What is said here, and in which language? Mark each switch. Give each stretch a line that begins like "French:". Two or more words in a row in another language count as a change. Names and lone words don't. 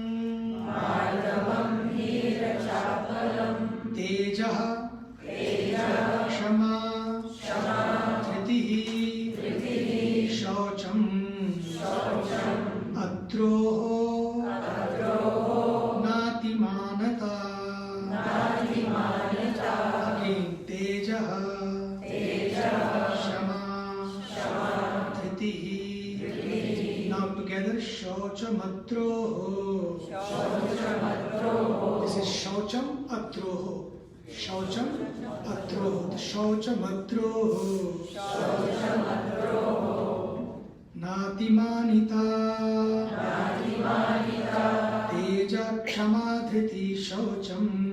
Sanskrit: तेजः क्षमा धृतिः शौचम् अद्रोहो नातिमानिता. Again, तेजः क्षमा धृतिः.
English: Now together,
Sanskrit: शौचम् अद्रोहो.
English: This is
Sanskrit: शौचम् अद्रोहो. शौचम् अद्रोहो। शौचम् अद्रोहो. Natimanita. तेज क्षमा धृति शौचम्.